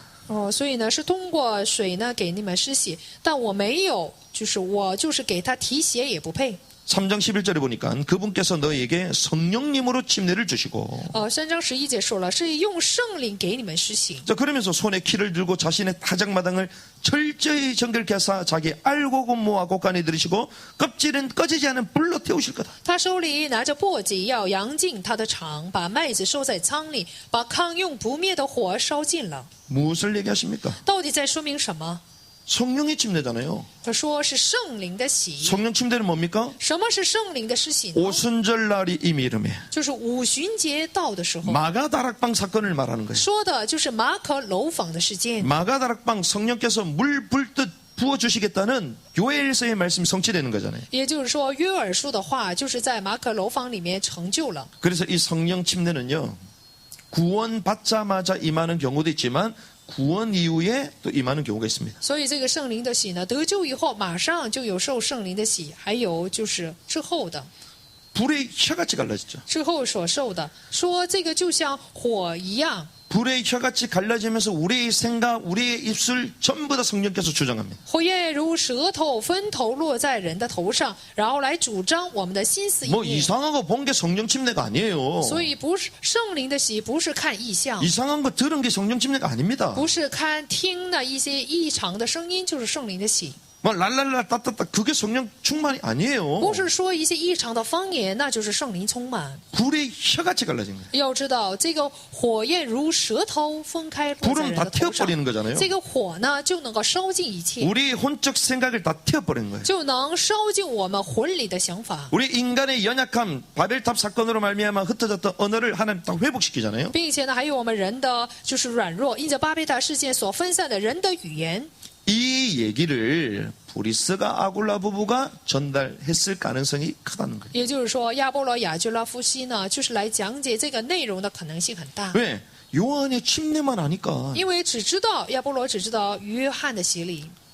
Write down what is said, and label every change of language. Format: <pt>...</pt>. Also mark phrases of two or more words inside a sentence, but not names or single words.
<zh>所以呢是通过水呢给你们施洗，但我没有，就是我就是给他提鞋也不配。</zh> <ko>3장 11절에 보니까 그분께서 너에게 성령님으로 침례를 주시고</ko> <zh>3 章11节说了，是用圣灵给你们施洗。</zh> <ko>자, 그러면서 손에 키를 들고 자신의 타작마당을 철저히 정결케 하사 자기 알고 고모와 곡간에 들이시고 껍질은 꺼지지 않은 불로 태우실 거다.</ko> <zh>他手里拿着簸箕，要扬尽他的场，把麦子收在仓里，把糠用不灭的火烧尽了。</zh> <ko>무엇을 얘기하십니까?</ko> <zh>到底在说明什么？</zh> <ko>성령의 침례잖아요.</ko> <zh>他说是圣灵的洗。</zh> <ko>성령 침례는 뭡니까?</ko> <zh>什么是圣灵的施洗呢？</zh> <ko>오순절날이 이미 이름에</ko> <zh>就是五旬节到的时候，</zh> <ko>마가다락방 사건을 말하는 거예요.</ko> <zh>说的就是马可楼坊的事件。</zh> <ko>마가다락방 성령께서 물 불듯 부어주시겠다는 요엘서의 말씀이 성취되는 거잖아요.</ko> <zh>也就是说，约珥书的话就是在马可楼坊里面成就了。</zh> <ko>그래서 이 성령 침례는요, 구원 받자마자 임하는 경우도 있지만 구원 이후에 또 임하는 경우가 있습니다.</ko> <zh>所以这个圣灵的洗呢，得救以后马上就有受圣灵的洗，还有就是之后的，</zh> <ko>불의 혀같이 갈라지죠.</ko> <zh>之后所受的，说这个就像火一样。</zh> <ko>불의 혀같이 갈라지면서 우리의 생각, 우리의 입술 전부 다 성령께서 주장합니다.</ko> <zh>火焰如舌头分头落在人的头上，然后来主张我们的心思意 뭐 念。</zh> <ko>이상한 거 본 게 성령 침례가 아니에요.</ko> <zh>所以不是圣灵的洗，不是看异象，</zh> <ko>이상한 거 들은 게 성령 침례가 아닙니다.</ko> <zh>不是看听的一些异常的声音，就是圣灵的洗。</zh> <ko>뭐 랄랄라 따따따 그게 성령 충만이 아니에요.</ko> <zh>不是说一些异常的方言，那就是圣灵充满。</zh> <ko>불의 혀같이 갈라진 거예요.</ko> <zh>要知道，这个火焰如舌头分开落在</zh> <ko>불은</ko> <zh>人</zh> <ko>다</ko> <zh>的头上，</zh> <ko>태워버리는 거잖아요.</ko> <zh>这个火呢就能够烧尽一切，</zh> <ko>우리의 혼적 생각을 다 태워버리는 거예요.</ko> <zh>就能烧尽我们魂里的想法，</zh> <ko>우리 인간의 연약함, 바벨탑 사건으로 말미암아 흩어졌던 언어를 하나님 딱 회복시키잖아요.</ko> <zh>并且呢，还有我们人的就是软弱，因着巴贝塔事件所分散的人的语言。</zh> <ko>이 얘기를 브리스가 아굴라 부부가 전달했을 가능성이 크다는 거예요.</ko> <zh>也就是说，亚波罗亚居拉夫妻呢，就是来讲解这个内容的可能性很大，</zh> <ko>왜? 요한의 침례만 아니까</ko> <zh>因为只知道亚波罗只知道约翰的洗礼，</zh>